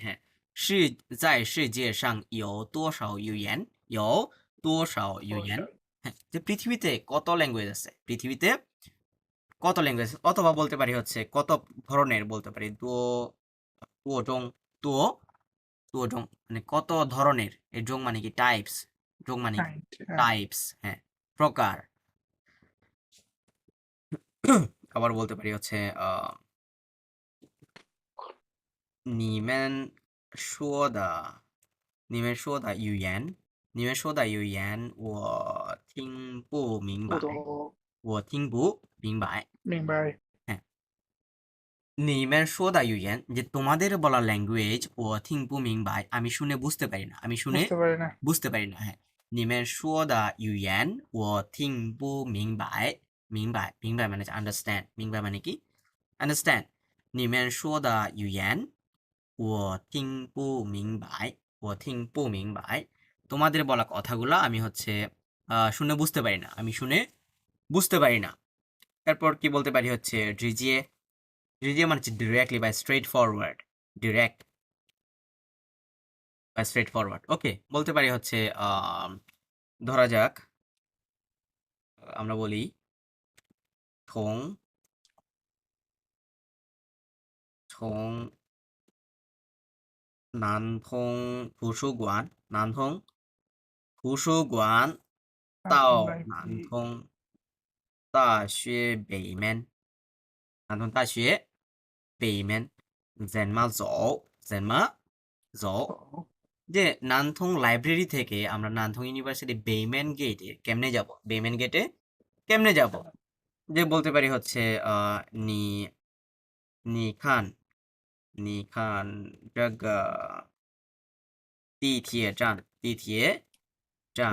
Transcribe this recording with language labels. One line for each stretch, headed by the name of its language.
Bangla: হ্যাঁ,
Chinese: 是在世界上有多少语言, 有多少语言,
Bangla: হ্যাঁ, যে পৃথিবীতে কত ল্যাঙ্গুয়েজ আছে, পৃথিবীতে কত ল্যাঙ্গুয়েজ, অথবা বলতে পারি হচ্ছে কত ধরনের, বলতে পারি দো, জং, দো, জং মানে কত ধরনের, এই জং মানে কি টাইপস, জং মানে কি টাইপস, হ্যাঁ প্রকার। আবার বলতে পারি হচ্ছে
Chinese: 你们说的你们说的语言你们说的语言我听不明白
Bangla: পুরো
Chinese: 我听不明白 মিম্বাই।
Bangla: হ্যাঁ,
Chinese: 你们说的语言
Bangla: যে তোমাদের বলা ল্যাঙ্গুয়েজ ও
Chinese: 听不明白
Bangla: আমি শুনে বুঝতে পারি না, আমি শুনে বুঝতে পারি না। বুঝতে পারি না।
Chinese: হ্যাঁ, 你们说的语言我听不明白明白明白
Bangla: মানে হচ্ছে আন্ডারস্ট্যান্ড,
Chinese: 明白
Bangla: মানে কি আন্ডারস্ট্যান্ড।
Chinese: 你们说的语言我听不明白我听不明白
Bangla: তোমাদের বলা কথাগুলো আমি হচ্ছে শুনে বুঝতে পারি না, আমি শুনে বুঝতে পারি না। এরপর কি বলতে পারি হচ্ছে রিজিয়ে, রিজিয়ে মানে হচ্ছে ডিরেক্টলি বা স্ট্রেট ফরওয়ার্ড, ডিরেক্ট বা স্ট্রেট ফরওয়ার্ড। ওকে, বলতে পারি হচ্ছে ধরা যাক আমরা বলি
Chinese: 从从南通图书馆，南通图书馆到南
English: library
Chinese: 通大学北面，南通大学北面怎么走？怎么走？走
Bangla: যে নানথং লাইব্রেরি থেকে আমরা নানথং ইউনিভার্সিটি বেইমেন গেটে কেমনে যাব? বেইমেন গেটে কেমনে যাব? যে বলতে পারি হচ্ছে নি নিখান নিখান
Chinese: 这个地铁站地铁站